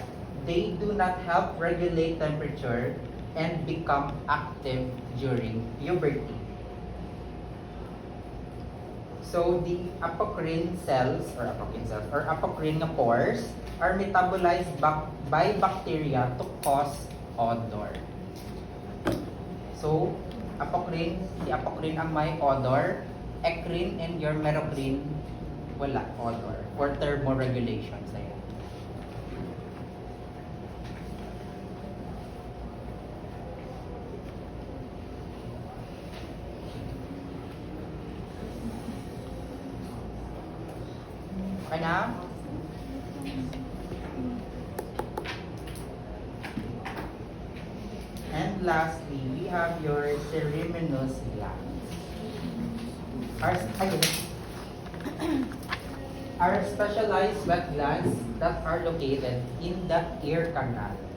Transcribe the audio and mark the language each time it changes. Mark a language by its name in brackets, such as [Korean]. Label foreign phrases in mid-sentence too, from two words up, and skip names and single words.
[English] They do not help regulate temperature and become active during puberty. So the apocrine cells or apocrine pores are metabolized by bacteria to cause odor. So the apocrine [Filipino] ang may [English] odor, eccrine and your merocrine wala odor for thermoregulation sa'yo. [Filipino] Okay na? [English] And lastly, we have your ceruminous glands. Are specialized sweat glands that are located in the ear canal.